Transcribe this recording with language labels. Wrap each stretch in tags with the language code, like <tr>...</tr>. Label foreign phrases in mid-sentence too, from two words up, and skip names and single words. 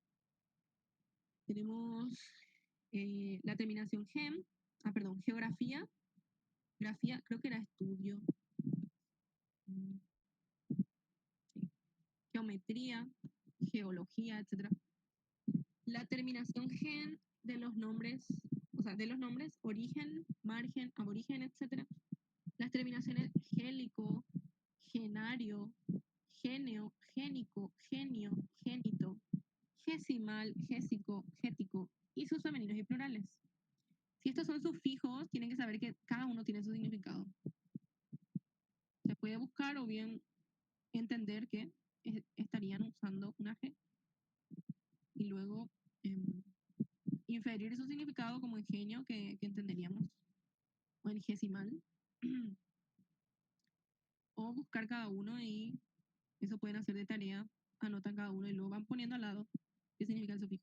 <es>Tenemos la terminación gem, geografía, creo que era estudio, geometría, geología, etc. La terminación gen de los nombres, o sea, de los nombres origen, margen, aborigen, etc. Las terminaciones gélico, genario, genio, génico, genio, génito, gesimal, gésico, gético y sus femeninos y plurales. Si estos son sufijos, tienen que saber que cada uno tiene su significado. Se puede buscar o bien entender que estarían usando una G y luego inferir su significado como en genio que entenderíamos, o en gesimal, o buscar cada uno y eso pueden hacer de tarea, anotan cada uno y luego van poniendo al lado qué significa el sufijo.</es>